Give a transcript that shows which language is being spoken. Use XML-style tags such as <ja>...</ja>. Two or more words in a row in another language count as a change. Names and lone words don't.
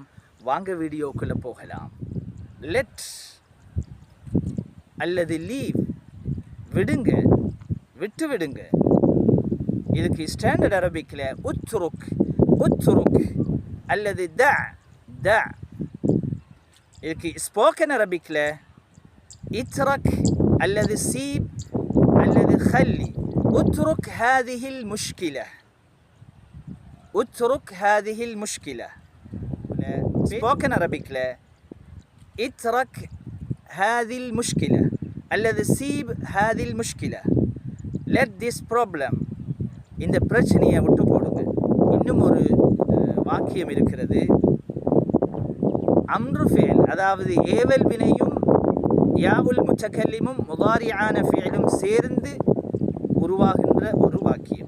<ta>வாங்க வீடியோக்குள்ளே போகலாம். லெட் அல்லது லீவ், விடுங்க, விட்டு விடுங்க. இதுக்கு</ta> <en>standard Arabic</en> <ar>اترك اترك</ar> <ta>அல்லது த த. இதுக்கு</ta> <en>spoken Arabic</en> <ta>இத்ரக் அல்லது சீப் அல்லது خلي.</ta> <ar>اترك هذه المشكلة، اترك هذه المشكلة.</ar> <en>spoken Arabic</en> <ar>لا اترك هذه المشكلة அல்லது سيب هذه المشكلة.</ar> <en>let this problem.</en> <ta>இந்த பிரச்சனையை விட்டு போடுங்க. இன்னும் ஒரு வாக்கியம் இருக்கிறது.</ta> <ar>أمر فعل,</ar> <ta>அதாவது ஏவல் வினையும்</ta> <ar>ياء المتكلم</ar> <ta>முதாரியான ஃபேலும் சேர்ந்து உருவாகின்ற ஒரு வாக்கியம்.</ta>